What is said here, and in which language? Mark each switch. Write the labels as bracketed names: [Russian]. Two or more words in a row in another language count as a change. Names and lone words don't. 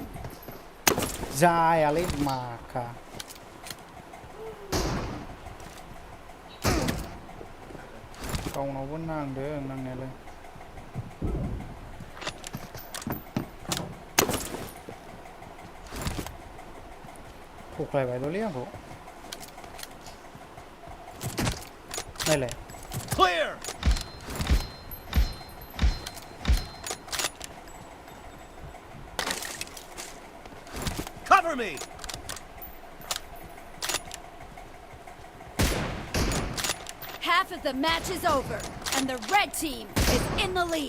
[Bodo] Jaya maka gaवनावबो नांदों नांनायालाय थख्लायबायल'लै आंखौ नायलाय [English] Clear. Cover me. Half of the match is over, and the red team is in the lead.